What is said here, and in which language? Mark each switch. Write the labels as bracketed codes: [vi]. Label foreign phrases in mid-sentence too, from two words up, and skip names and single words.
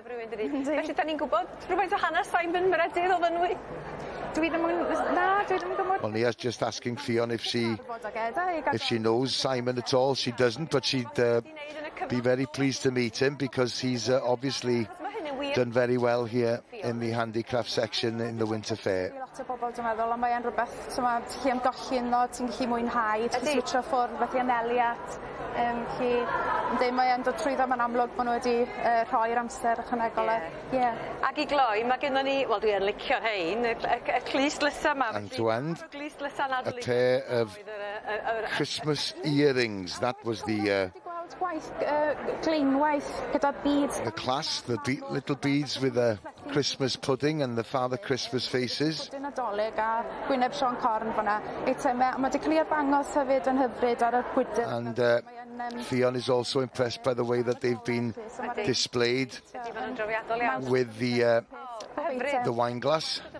[en] Well, Nia's just asking Ffion if she knows Simon at all. She doesn't, but she'd be very pleased to meet him because he's obviously done very well here in the handicraft section in the Winter Fair. [cy] Mae'n dod trwyddo, mae'n amlwg bod nhw wedi rhoi'r amser ychwanegol. Ac I gloi, mae gennym ni, wel dwi yn licio rhain, y clust lysa yma. [en] And to end, a pair of Christmas earrings. That was the class, the little beads with the Christmas pudding and the Father Christmas faces. And Ffion is also impressed by the way that they've been displayed with the wine glass.